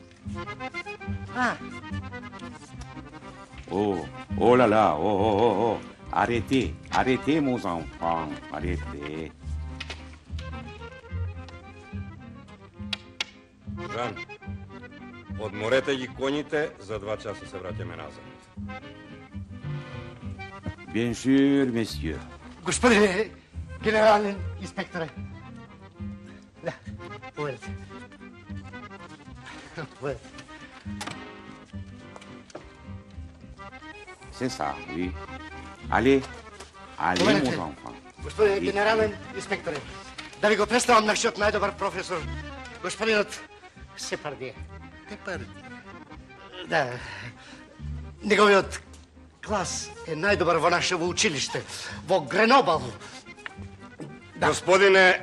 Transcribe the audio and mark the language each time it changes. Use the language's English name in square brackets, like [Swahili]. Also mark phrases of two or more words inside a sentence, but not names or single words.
[French] Oh là là, oh. Arrêtez, mes enfants, arrêtez. [Macedonian] Жан, odmorete ги коњите, за 2 часа се враќаме назад. [French] Bien sûr, messieurs. [Macedonian] Господине генерален инспекторе. Да, поведете. [French] C'est ça, oui. Allez, mes enfants. [Macedonian] Господине генерален инспекторе, да ви го представам нашиот најдобар професор, господинот Сепардие. Да, неговиот клас е најдобар во нашево училиште, во Гренобал. Да. Господине